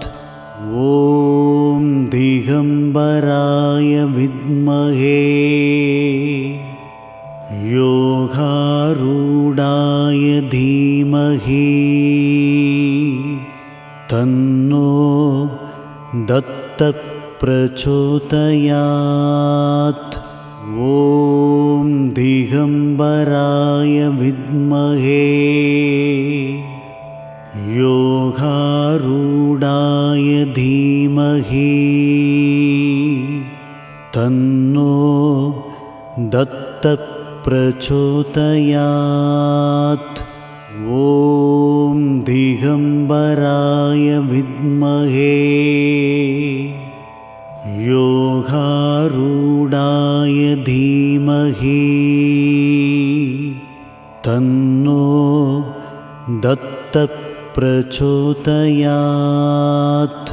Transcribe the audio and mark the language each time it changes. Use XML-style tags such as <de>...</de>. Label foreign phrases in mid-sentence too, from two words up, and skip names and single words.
<sa>ॐ दिगम्बराय विद्महे योगारूढाय धीमहि तन्नो दत्त प्रचोदयात्. ॐ दिगम्बराय विद्महे योगारूढाय तन्नो दत्तप्रचोदयात्। ॐ दिगम्बराय विद्महे योगारूढाय धीमहि तन्नो दत्तप्रचोदयात्।</sa>